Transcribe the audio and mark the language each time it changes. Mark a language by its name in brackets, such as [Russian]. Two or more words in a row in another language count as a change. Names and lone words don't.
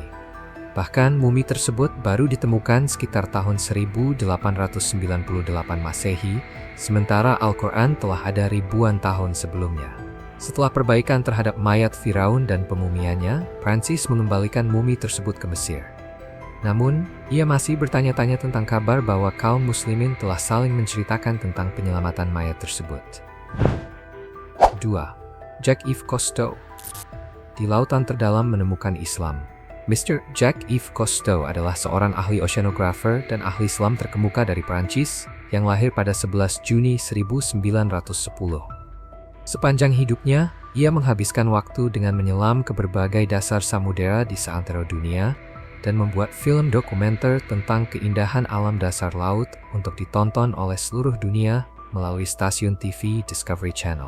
[Indonesian] Bahkan mumi tersebut baru ditemukan sekitar tahun 1898 Masehi, sementara Al-Quran telah ada ribuan tahun sebelumnya. Setelah perbaikan terhadap mayat Firaun dan pemumiannya, Prancis mengembalikan mumi tersebut ke Mesir. Namun, ia masih bertanya-tanya tentang kabar bahwa kaum muslimin telah saling menceritakan tentang penyelamatan mayat tersebut. 2. Jacques-Yves Cousteau di lautan terdalam menemukan Islam. Mr. Jacques-Yves Cousteau adalah seorang ahli oceanographer dan ahli selam terkemuka dari Prancis yang lahir pada 11 Juni 1910. Sepanjang hidupnya, ia menghabiskan waktu dengan menyelam ke berbagai dasar samudera di seantero dunia dan membuat film dokumenter tentang keindahan alam dasar laut untuk ditonton oleh seluruh dunia melalui stasiun TV Discovery Channel.